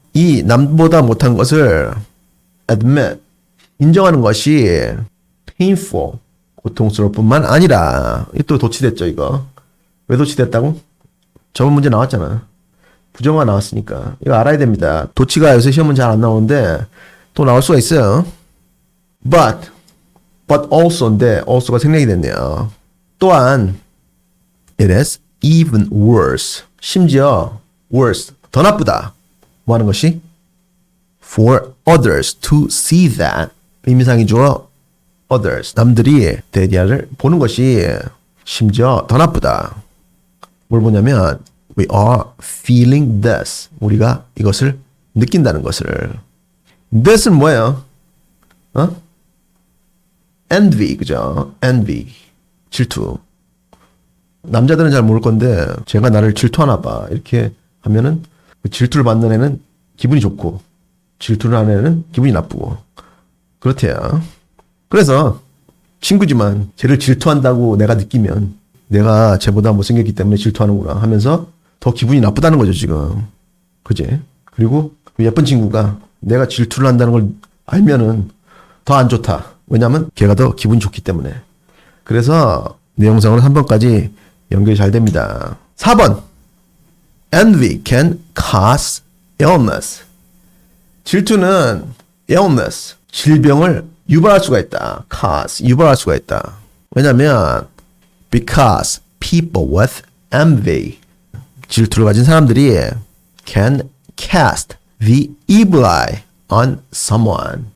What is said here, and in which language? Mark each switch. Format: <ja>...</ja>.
<ko>이 남보다 못한 것을 admit, 인정하는 것이 painful, 고통스러울 뿐만 아니라, 이게 또 도치됐죠, 이거. 왜 도치됐다고? 저번 문제 나왔잖아. 부정어가 나왔으니까. 이거 알아야 됩니다. 도치가 요새 시험은 잘 안 나오는데, 또 나올 수가 있어요. but also인데, also가 생략이 됐네요.</ko> <en>또한, it is even worse.</en> <ko>심지어, worse. 더 나쁘다. 뭐 하는 것이?</ko> <en>For others to see that.</en> <ko>의미상이죠.</ko> <en>others.</en> <ko>남들이 데디아를 보는 것이 심지어 더 나쁘다.</ko> <en>뭘 보냐면, we are feeling this.</en> <ko>우리가 이것을 느낀다는 것을. this은 뭐예요? envy, 그죠? envy. 질투. 남자들은 잘 모를 건데, 제가 나를 질투하나 봐. 이렇게 하면은, 그 질투를 받는 애는 기분이 좋고, 질투를 하는 애는 기분이 나쁘고. 그렇대요. 그래서, 친구지만, 쟤를 질투한다고 내가 느끼면, 내가 쟤보다 못생겼기 때문에 질투하는구나 하면서, 더 기분이 나쁘다는 거죠, 지금. 그지? 그리고, 예쁜 친구가 내가 질투를 한다는 걸 알면은, 더 안 좋다. 왜냐면, 걔가 더 기분이 좋기 때문에. 그래서, 내용상으로 3번까지 연결이 잘 됩니다.</ko> <en>4번. Envy can cause illness.</en> <ko>질투는 illness, 질병을 유발할 수가 있다. cause, 유발할 수가 있다.</ko> <en>왜냐면 because people with envy,</en> <ko>질투를 가진 사람들이</ko> <en>can cast the evil eye on someone.</en>